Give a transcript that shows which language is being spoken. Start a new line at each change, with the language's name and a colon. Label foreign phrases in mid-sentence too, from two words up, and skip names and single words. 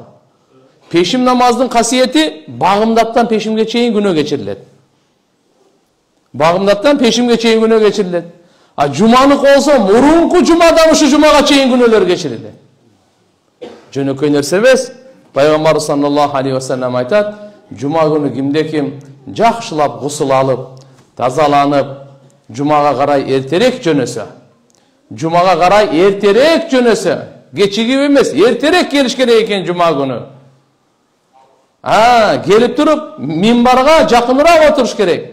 Kyrgyz: Пешим намаздын касиети багымдаттан пешимге чейин күнөө кечирилет. Багымдаттан пешимге чейин күнөө кечирилет. А жуманык болсо мурунку жумадан ушу жумага чейин күнөөлөр кечирилет. Жөнөкөй нерсе эмес. Пайгамбар
Arabic: صلى الله عليه وسلم
Kyrgyz: айтат, жума күнү кимде-ким жакшылап гусул алып, тазаланып, жумага карай эртерээк жөнөсө, жумага карай эртерээк жөнөсө, кечигип эмес, эртерээк келиш керек экен жума күнү. Келип туруп, минбарга жакыныраак отуруш керек.